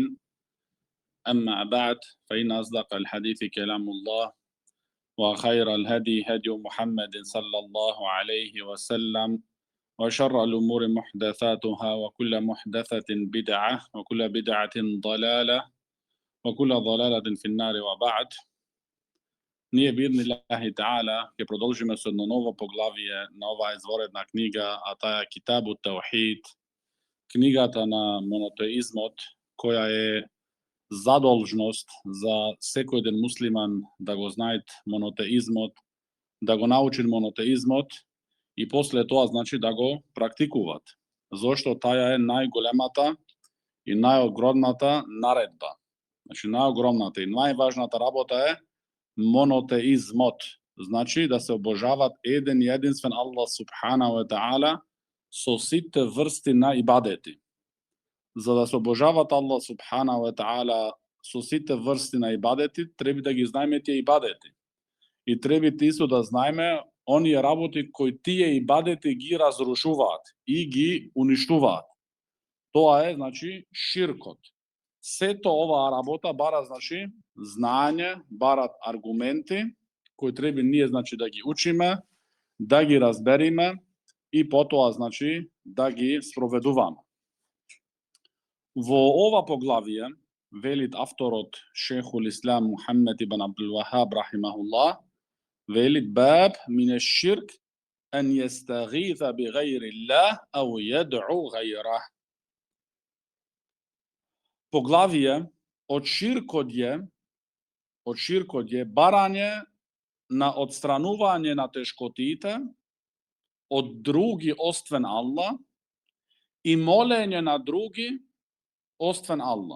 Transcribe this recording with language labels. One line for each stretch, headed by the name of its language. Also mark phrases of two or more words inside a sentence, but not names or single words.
Arabic: أما بعد فإن أصدق الحديث كلام الله وخير الهدي هدي محمد صلى الله عليه وسلم وشر الأمور محدثاتها وكل محدثة بدعة وكل بدعة ضلالة وكل ضلالة في النار وبعد.
Macedonian: Nije
Arabic: بإذن الله تعالى
Macedonian: ke продолжиме со едно ново поглавие на оваа изворедна книга, а таа е Китабу Таухид, книгата на монотеизмот, која е задолжност за секој еден муслиман да го знаат монотеизмот, да го научи монотеизмот и после тоа значи да го практикуваат. Зошто таа е најголемата и најогромната наредба. Значи најогромната и најважната работа е монотеизмот. Значи да се обожават еден и единствен Аллах
Arabic: سبحانه وتعالى
Macedonian: со сите врсти на ибадети. За да се обожават Аллах
Arabic: سبحانه وتعالى
Macedonian: со сите врсти на ибадети, треба да ги знаеме тие ибадети. И треба исто да знаеме оние работи кои тие ибадети ги разрушуваат и ги уништуваат. Тоа е, значи, ширкот. Сето оваа работа бара, значи, знаење, барат аргументи кои треба ние, значи, да ги учиме, да ги разбериме и потоа, значи, да ги спроведуваме. Во ова поглавие, велит авторот Шейхул Ислам Мухаммед ибн Абдул Вахаб рахимахуллах, велит
Arabic: باب من الشرك أن يستغيث بغير الله أو يدعو غيره.
Macedonian: Поглавие од ширкот е барање на отстранување на тешкотите од други освен Аллах и молење на други освен Аллах.